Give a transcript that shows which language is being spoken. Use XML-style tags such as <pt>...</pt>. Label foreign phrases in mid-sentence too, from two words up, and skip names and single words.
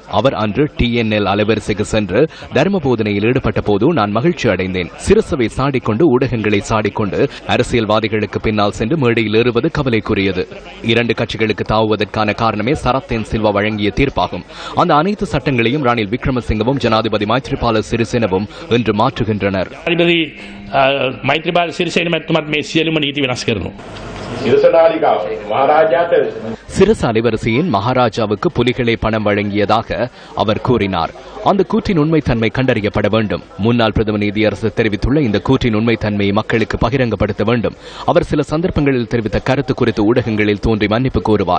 <ta>அவர் அன்று TNL அலைவரிசைக்கு சென்று தர்ம போதனையில் ஈடுபட்ட போது நான் மகிழ்ச்சி அடைந்தேன். சிரசவை சாடிக்கொண்டு ஊடகங்களை சாடிக்கொண்டு அரசியல்வாதிகளுக்கு பின்னால் சென்று மேடையில் ஏறுவது கவலைக்குரியது. இரண்டு கட்சிகளுக்கு தாவுவதற்கான காரணமே சரத்தின் சில்வா வழங்கிய தீர்ப்பாகும். அந்த அனைத்து சட்டங்களையும் ரணில் விக்ரமசிங்கவும் ஜனாதிபதி மைத்ரிபால சிறிசேனவும் இன்று மாற்றுகின்றனர்.</ta> <si>මෛත්‍රපාල සිරිසේන මැතිතුමත් මේ සියලුම නීති වෙනස් කරනවා.</si> <ta>சிரச அலைவரிசையின் மகாராஜாவுக்கு புலிகளை பணம் வழங்கியதாக அவர் கூறினார். அந்த கூற்றின் உண்மைத்தன்மை கண்டறியப்பட வேண்டும். முன்னாள் பிரதம நீதியரசர் தெரிவித்துள்ள இந்த கூற்றின் உண்மைத்தன்மையை மக்களுக்கு பகிரங்கப்படுத்த வேண்டும். அவர் சில சந்தர்ப்பங்களில் தெரிவித்த கருத்து குறித்து ஊடகங்களில் தோன்றி மன்னிப்பு கோருவார்.</ta>